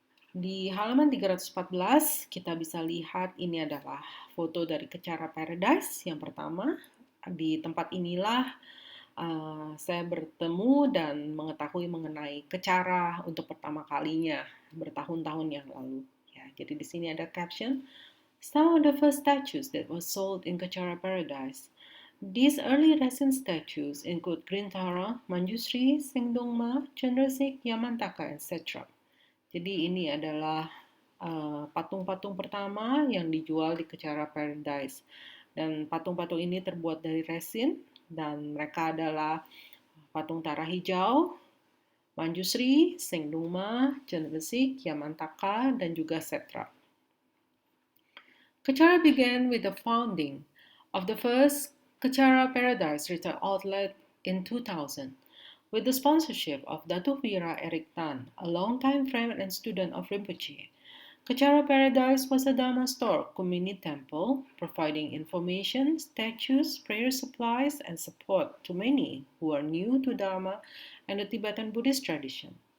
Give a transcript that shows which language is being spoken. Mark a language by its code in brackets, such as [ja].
[id] Di halaman 314 kita bisa lihat ini adalah foto dari Kecara Paradise yang pertama. Di tempat inilah saya bertemu dan mengetahui mengenai Kecara untuk pertama kalinya bertahun-tahun yang lalu. Ya, jadi di sini ada caption, [en] "Some of the first statues that were sold in Kecara Paradise. These early resin statues include Grintara, Manjusri, Singdongma, Chandrasek, Yamantaka, etc." [id] Jadi ini adalah patung-patung pertama yang dijual di Kecara Paradise. Dan patung-patung ini terbuat dari resin, dan mereka adalah patung Tara Hijau, Manjusri, Singdungma, Chandrasik, Yamantaka, dan juga Setra. [en] Kecara began with the founding of the first Kecara Paradise retail outlet in 2000. With the sponsorship of Datuk Wira Eric Tan, a longtime friend and student of Rinpoche. Kecara Paradise was a Dharma store, community temple, providing information, statues, prayer supplies, and support to many who are new to Dharma and the Tibetan Buddhist tradition.